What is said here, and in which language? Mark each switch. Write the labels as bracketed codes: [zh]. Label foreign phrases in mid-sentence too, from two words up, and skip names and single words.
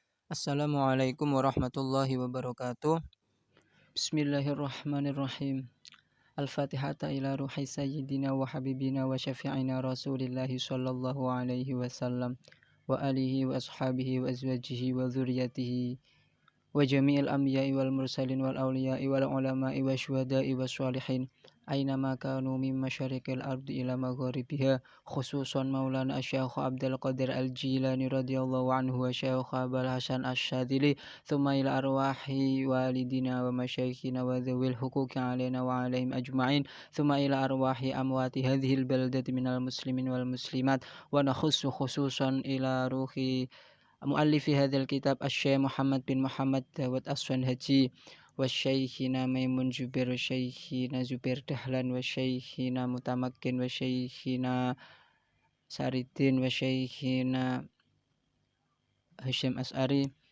[ar] السلام عليكم ورحمة الله وبركاته. بسم الله الرحمن الرحيم. الفاتحة إلى روح سيدنا وحبيبنا وشفيعنا رسول الله صلى الله عليه وسلم وآله وأصحابه وأزواجه وذريته وجميع الأنبياء والمرسلين والأولياء والعلماء والشهداء والصالحين أينما كانوا من مشارق الأرض إلى مغاربها، خصوصا مولانا الشيخ عبد القادر الجيلاني رضي الله عنه والشيخ أبي الحسن الشاذلي, ثم إلى أرواح والدينا ومشايخنا وذوي الحقوق علينا وعليهم أجمعين، ثم إلى أرواح أموات هذه البلدة من المسلمين والمسلمات، ونخص خصوصا إلى روح مؤلف هذا الكتاب الشيخ محمد بن محمد داود الصنهاجي وشيخنا ميمون زبير وشيخنا زبير دحلان وشيخنا متمكن وشيخنا سريدين وشيخنا هاشم أشعري